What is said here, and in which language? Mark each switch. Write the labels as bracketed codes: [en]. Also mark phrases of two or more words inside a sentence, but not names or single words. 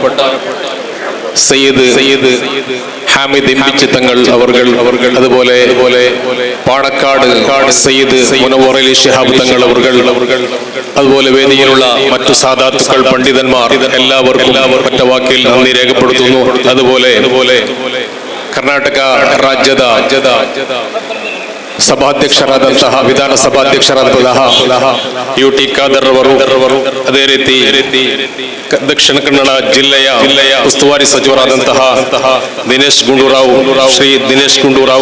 [ml] സയ്യിദ് ഹാമിദ് ഇമ്പിച്ചി തങ്ങൾ അവർകൾ അതുപോലെ പാണക്കാട് സയ്യിദ് മുനവ്വർ അലി ശിഹാബ് തങ്ങൾ അവർകൾ അതുപോലെ വേദിയിലുള്ള മറ്റു സാദാത്തുക്കൾ പണ്ഡിതന്മാർ എല്ലാവർക്കും ഒറ്റ വാക്കിൽ നന്ദി രേഖപ്പെടുത്തുന്നു. [kn] അതുപോലെ ಕರ್ನಾಟಕ ರಾಜ್ಯದ ಸಭಾಧ್ಯಕ್ಷರಾದಂತಹ ವಿಧಾನಸಭಾಧ್ಯಕ್ಷರಾದಂತಹ UT ಖಾದರ್ ಅವರು, ಅದೇ ರೀತಿ ದಕ್ಷಿಣ ಕನ್ನಡ ಜಿಲ್ಲೆಯ ಉಸ್ತುವಾರಿ ಸಚಿವರಾದಂತಹ ಶ್ರೀ ದಿನೇಶ್ ಗುಂಡೂರಾವ್,